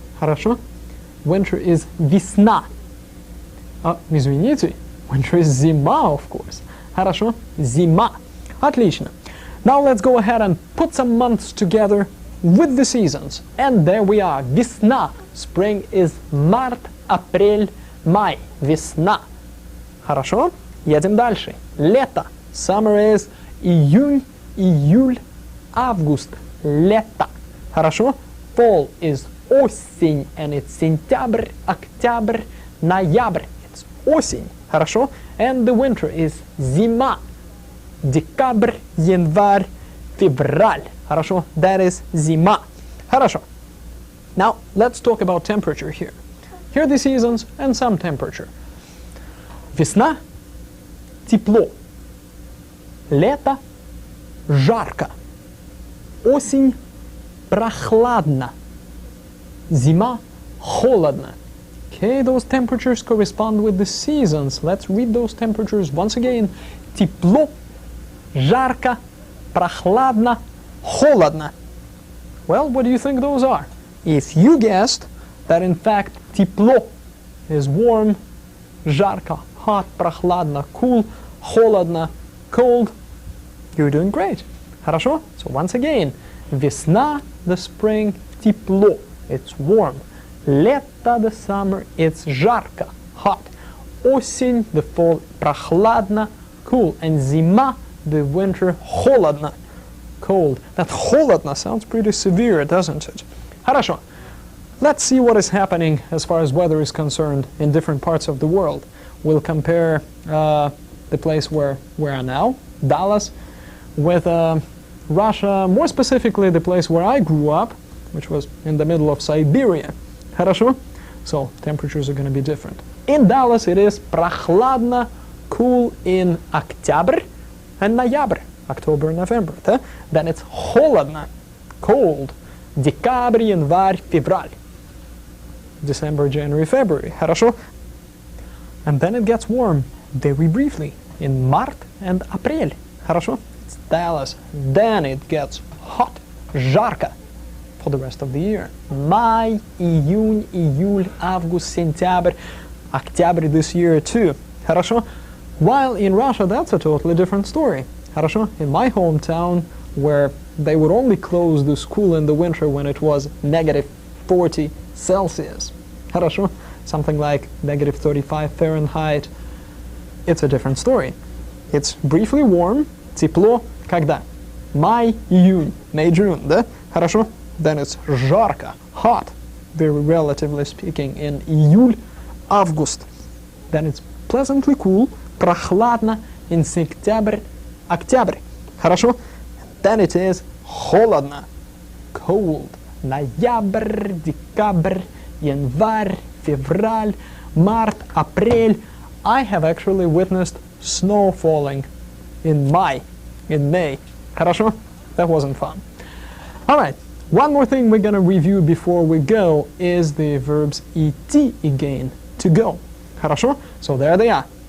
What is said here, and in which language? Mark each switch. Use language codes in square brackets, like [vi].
[ru] Хорошо? [en] Winter is весна. [ru] Извините. [en] Winter is зима, of course. [ru] Хорошо? Зима. Отлично. [en] Now let's go ahead and put some months together with the seasons. And there we are. Весна. Spring is март, апрель, май. [ru] Весна. Хорошо? Едем дальше. Лето. [en] Summer is июнь, июль, август. [ru] Лето. [en] Хорошо? Fall is осень, and it's сентябрь, октябрь, [ru] Ноябрь, it's осень. Хорошо? [en] And the winter is зима. [ru] Декабрь, январь, февраль. Хорошо? [en] That is зима. [ru] Хорошо. [en] Now, let's talk about temperature here. Here are the seasons and some temperature. [ru] Весна – тепло. Лето – жарко. Осень – прохладно. Зима – холодно. [en] Okay, those temperatures correspond with the seasons. Let's read those temperatures once again. [ru] Тепло, жарко, прохладно, холодно. [en] Well, what do you think those are? If you guessed that in fact тепло is warm, жарко, hot, прохладно, cool, холодно, cold, you're doing great. [ru] Хорошо? [en] So once again, весна, the spring, тепло, it's warm. Лето, the summer, it's жарко, hot. Осень, the fall, прохладно, cool. And зима, the winter, холодно, cold. That холодно sounds pretty severe, doesn't it? [ru] Хорошо. [en] Let's see what is happening as far as weather is concerned in different parts of the world. We'll compare the place where we are now, Dallas, with Russia, more specifically the place where I grew up, which was in the middle of Siberia. [ru] Хорошо? [en] So temperatures are going to be different. In Dallas it is прохладно, cool in October and Ноябрь, October and November. [ru] Да? [en] Then it's холодно, cold, декабрь, январь, февраль. December, January, February. [ru] Хорошо? [en] And then it gets warm very briefly in Март and Апрель. [ru] Хорошо? [en] It's Dallas. Then it gets hot, жарко, for the rest of the year. [ru] Май, июнь, июль, август, сентябрь, октябрь [en] this year too. [ru] Хорошо? [en] While in Russia that's a totally different story. [ru] Хорошо? [en] In my hometown, where they would only close the school in the winter when it was negative 40 Celsius. [ru] Хорошо? [en] Something like negative 35 Fahrenheit. It's a different story. It's briefly warm, тепло, когда? [ru] Май, июнь, [en] May, June, [ru] да? Хорошо? [en] Then it's жарко, hot, very relatively speaking, in июль, август. Then it's pleasantly cool, прохладно, in сентябрь, октябрь. [ru] Хорошо? [en] Then it is холодно, cold, ноябрь, декабрь, январь, февраль, март, апрель. I have actually witnessed snow falling in May. [ru] Хорошо? [en] That wasn't fun. All right. One more thing we're going to review before we go is the verbs идти again, to go. [ru] Хорошо? [en] So there they are.